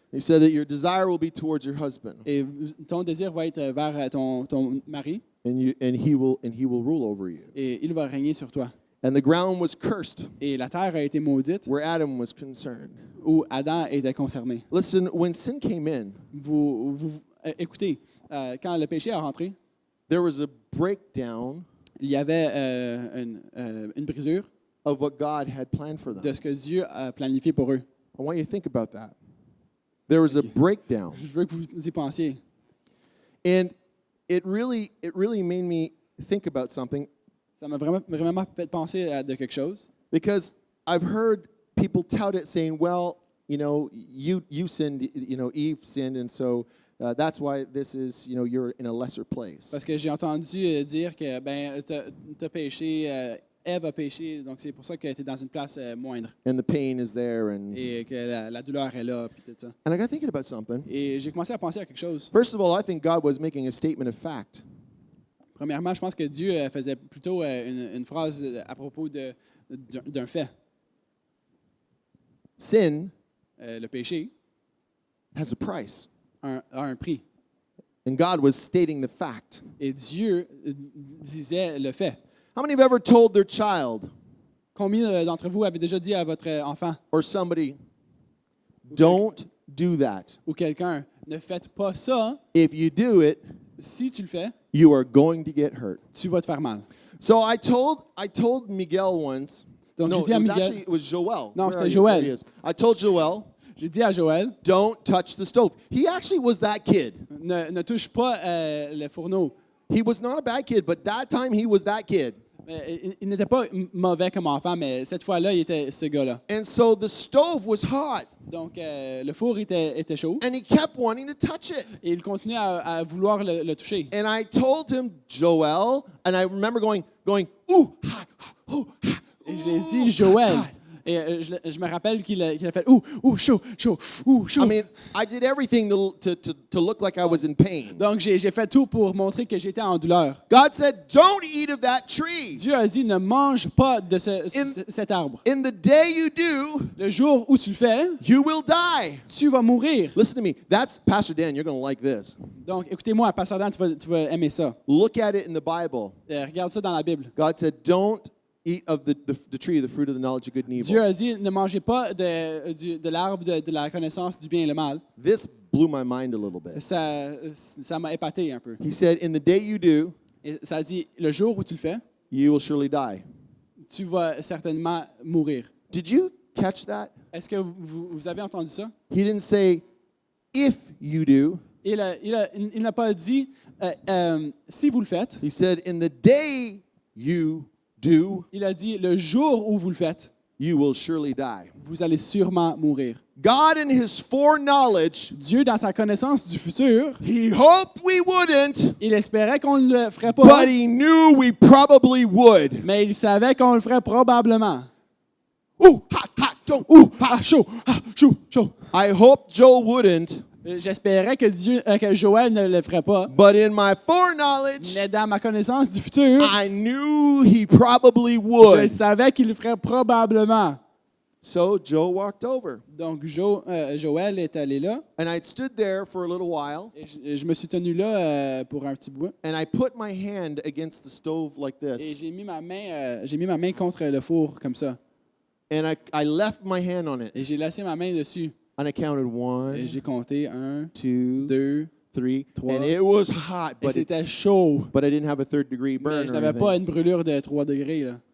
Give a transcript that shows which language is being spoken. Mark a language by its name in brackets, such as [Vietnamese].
[English] He said that your desire will be towards your husband, [French] Et ton désir va être vers ton mari, [English] and he will rule over you. [French] et il va régner sur toi. [English] And the ground was cursed [French] Et la terre a été maudite, [English] where Adam was concerned. [French] où Adam était concerné. [English] Listen, when sin came in, [French] Écoutez, quand le péché est rentré, [English] there was a breakdown [French] il y avait une brisure [English] of what God had planned for [French] de [English] them. [French] ce que Dieu a planifié pour eux. [English] I want you to think about that. There was a breakdown. [French] Je veux que vous y pensiez. [English] And it really made me think about something, [French] Ça m'a vraiment fait penser à de quelque chose. [English] because I've heard people tout it saying, well, you know, you sinned, you know, Eve sinned, and so that's why this is, you know, you're in a lesser place. [French] Parce que j'ai entendu dire que ben t'as péché, Ève a péché, donc c'est pour ça qu'elle était dans une place moindre [English] And the pain is there. [French] et que la douleur est là, puis tout ça. [English] And I got thinking about something. [French] Et j'ai commencé à penser à quelque chose. [English] First of all, I think God was making a statement of fact. [French] Premièrement, je pense que Dieu faisait plutôt une phrase à propos d'un fait. [English] Sin [French] Le péché [English] has a price. [French] a un prix. [English] And God was stating the fact. [French] Et Dieu disait le fait. [English] How many have ever told their child [French] Combien d'entre vous avez déjà dit à votre enfant [English] or somebody, don't do that? [French] ou quelqu'un, ne faites pas ça, [English] If you do it, [French] si tu le fais, [English] you are going to get hurt. [French] tu vas te faire mal. [English] So I told Miguel once. [French] Donc, [English] No, [French] j'ai dit à Miguel- [English] it was Joel. [French] Non, [English] Where [French] c'était [English] are you? [French] Joël. [English] There he is. I told Joel, [French] J'ai dit à Joël, [English] don't touch the stove. He actually was that kid. [French] ne touche pas le fourneau. [English] He was not a bad kid, but that time he was that kid. [French] Il n'était pas mauvais comme enfant, mais cette fois-là, il était ce gars-là. [English] And so the stove was hot, [French] Donc, le four était chaud [English] and he kept wanting to touch it. [French] et il continuait à vouloir le toucher. [English] And I told him, Joel, and I remember going, ooh, ha, ooh, ha, [French] Et je l'ai ooh, dit, Joël. ha. Et je me rappelle qu'il a fait chaud, chaud, chaud. [English] I mean, I did everything to look like I was in pain. [French] Donc, j'ai fait tout pour montrer que j'étais en douleur. [English] God said, don't eat of that tree. [French] Dieu a dit, ne mange pas de cet arbre. [English] In the day you do, [French] Le jour où tu le fais, [English] you will die. [French] tu vas mourir. [English] Listen to me. That's Pastor Dan. You're going to like this. [French] Donc, écoutez-moi, Pasteur Dan, tu vas aimer ça. [English] Look at it in the Bible. [French] Regarde ça dans la Bible. [English] God said, don't eat of the tree of the fruit of the knowledge of good and evil. [French] Dieu a dit, ne mangez pas de l'arbre de la connaissance du bien et le mal. [English] This blew my mind a little bit. [French] Ça m'a épaté un peu. [English] He said, in the day you do, [French] Et ça dit, le jour où tu le fais, [English] you will surely die. [French] tu vas certainement mourir. [English] Did you catch that? [French] Est-ce que vous avez entendu ça? [English] He didn't say, if you do. [French] Il n'a pas dit, si vous le faites. [English] He said, in the day you do, [French] Il a dit, le jour où vous le faites, [English] you will surely die. [French] vous allez sûrement mourir. [English] God, in his foreknowledge, [French] Dieu, dans sa connaissance du futur, [English] he hoped we wouldn't, [French] il espérait qu'on ne le ferait pas, [English] but he knew we probably would. [French] mais il savait qu'on le ferait probablement. [English] Ooh, hot, hot, don't, ooh, hot. [French] Chaud, chaud, chaud. [English] I hoped Joel wouldn't, [French] J'espérais que Joël ne le ferait pas, [English] but in my foreknowledge, [French] mais dans ma connaissance du futur, [English] I knew he probably [French] je [English] would. [French] savais qu'il le ferait probablement. [English] So Joel walked over, [French] Donc Joël est allé là, [English] and I stood there for a little while, [French] et je me suis tenu là pour un petit bout, [English] and I put my hand against the stove like [French] et [English] this, [French] j'ai mis ma main contre le four comme ça, [English] and I left my hand on it, [French] et j'ai laissé ma main dessus, [English] and I counted [French] et [English] 1, [French] j'ai compté 1, [English] 2, [French] 2, [English] 3, [French] Trois. [English] and it was hot, [French] et [English] but [French] c'était chaud, [English] I didn't have a 3rd-degree [French] mais [English] burn [French] je [English] or [French] n'avais pas [English] anything. [French] une brûlure de 3 degrés là.